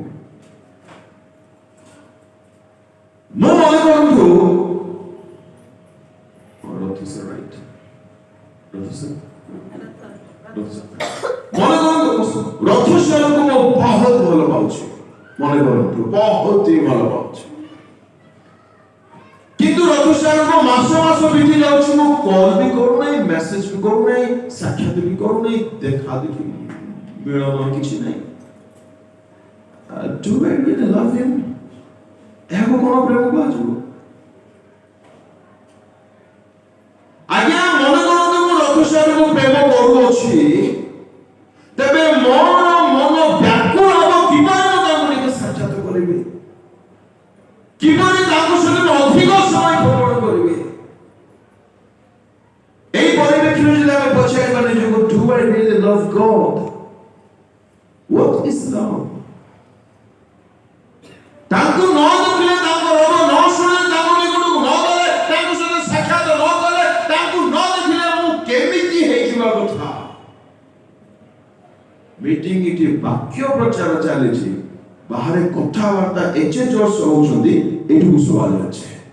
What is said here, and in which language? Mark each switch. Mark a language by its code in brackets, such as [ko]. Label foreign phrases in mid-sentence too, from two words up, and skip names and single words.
[or] ମୁଁ ମନେ କରନ୍ତୁ ମନେ କରନ୍ତୁ ରଥଶାଳକୁ ମୁଁ ବହୁତ ଭଲ ପାଉଛି। ମନେ କରନ୍ତୁ ବହୁତ ହି ଭଲ ପାଉଛି, କିନ୍ତୁ ରଥଶାଳକୁ ମାସ ମାସ ବିତି ଯାଉଛି, ମୁଁ କଲ୍ ବି କରୁନାହିଁ, ମେସେଜ ବି କରୁନାହିଁ, ସାକ୍ଷାତ ବି କରୁନାହିଁ, ଦେଖା ଦେଖି ମିଳନ କିଛି ନାହିଁ। [en] Do I really love him? [or] ଏହାକୁ କଣ ପ୍ରେମ କୁହାଯିବ? ଆଜ୍ଞା ମନେ କରନ୍ତୁ ମୁଁ ରଥଶାଳକୁ ପ୍ରେମ କରୁଅଛି, ତେବେ ମୋର ମନ ବ୍ୟାକୁଳ ହବ କିପରି ମୁଁ ତାଙ୍କୁ ଟିକେ ସାକ୍ଷାତ କରିବି, କିପରି ତାଙ୍କ ସହିତ ଅଧିକ ସମୟ ଭ୍ରମଣ କରିବି। এই ପରିପ୍ରେକ୍ଷୀରେ ଯଦି ଆମେ ପଚାରିବା ନିଜକୁ, [en] do I really love God? What is love? [or] ତାଙ୍କୁ ନ ଦେଖିଲେ, ତାଙ୍କ ରୋଗ ନ ଶୁଣିଲେ, ତାଙ୍କ ନିକଟକୁ ନ ଗଲେ, ତାଙ୍କ ସହିତ ସାକ୍ଷାତ ନ କଲେ, ତାଙ୍କୁ ନ ଦେଖିଲେ ମୁଁ କେମିତି ହେଇଯିବା କଥା? ମିଟିଂ ଏଠି ବାକ୍ୟ ପ୍ରଚାର ଚାଲିଛି, ବାହାରେ କଥାବାର୍ତ୍ତା ଏଚେ ଜୋର ହଉଛନ୍ତି, ଏଠିକୁ ଶୁଭାଯାଉଛି।